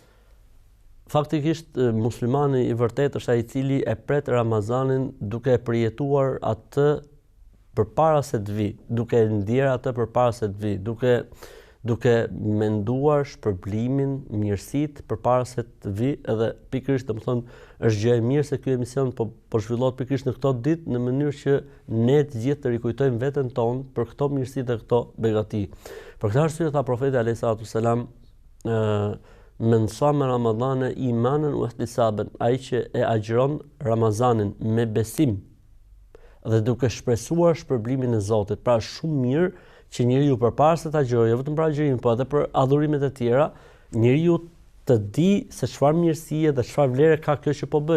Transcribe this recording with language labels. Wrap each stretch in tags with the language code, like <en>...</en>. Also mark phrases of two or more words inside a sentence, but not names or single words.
<sq>Faktikisht, muslimani i vërtet është ai i cili e pret Ramazanin duke e përjetuar atë përpara se të vi, duke e ndjer atë përpara se të vi, duke menduar shpërblimin, mirësitë përpara se të vi, edhe pikërisht domethënë është gjë e mirë se ky emision po zhvillohet pikërisht në këto ditë në mënyrë që ne të gjithë të rikujtojmë veten tonë për këto mirësi dhe këto begati. Për këtë arsye tha profeti</sq> <ar>عليه الصلاة والسلام, من صام رمضان إيمانا واحتسابا,</ar> <sq>ai që e agjëron Ramazanin me besim dhe duke shpresuar shpërblimin e Zotit. Pra shumë mirë që njeriu përpara se ta agjërojë, jo vetëm për agjërimin, por edhe për adhurimet e tjera, njeriu të di se çfarë mirësie dhe çfarë vlere ka kjo që po bëj.</sq>